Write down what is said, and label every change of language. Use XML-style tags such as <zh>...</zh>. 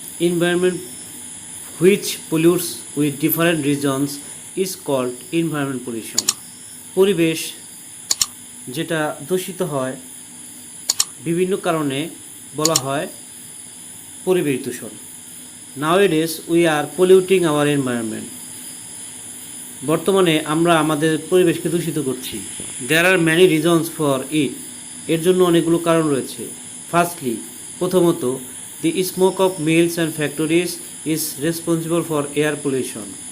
<en>Environment which pollutes with different regions is called environment pollution.</en> <bn>পরিবেশ যেটা দূষিত হয় বিভিন্ন কারণে বলা হয় পরিবেশ দূষণ।</bn> <en>Nowadays we are polluting our environment.</en> <bn>বর্তমানে আমরা আমাদের পরিবেশকে দূষিত করছি।</bn> <en>There are many reasons for it.</en> <bn>এর জন্য অনেকগুলো কারণ রয়েছে।</bn> <en>Firstly,</en> <bn>প্রথমত,</bn> <en>the smoke of mills and factories is responsible for air pollution.</en>